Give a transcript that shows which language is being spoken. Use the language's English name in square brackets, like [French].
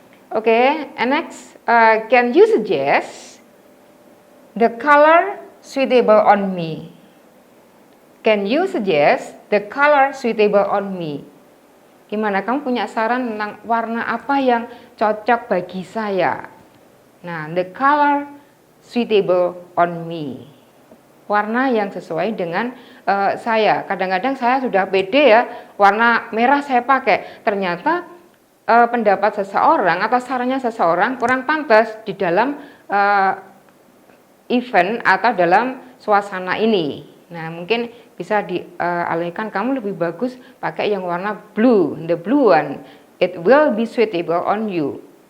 [English] Oke, and next, can you suggest the color suitable on me? Can you suggest the color suitable on me? [Indonesian] Gimana, kamu punya saran tentang warna apa yang cocok bagi saya? [English] Nah, the color suitable on me. [Indonesian] Warna yang sesuai dengan saya. Kadang-kadang saya sudah pede ya, warna merah saya pakai. Ternyata pendapat seseorang atau sarannya seseorang kurang pantas di dalam event atau dalam suasana ini. Nah, mungkin bisa dialihkan, kamu lebih bagus pakai yang warna blue, [English] the blue one. It will be suitable on you.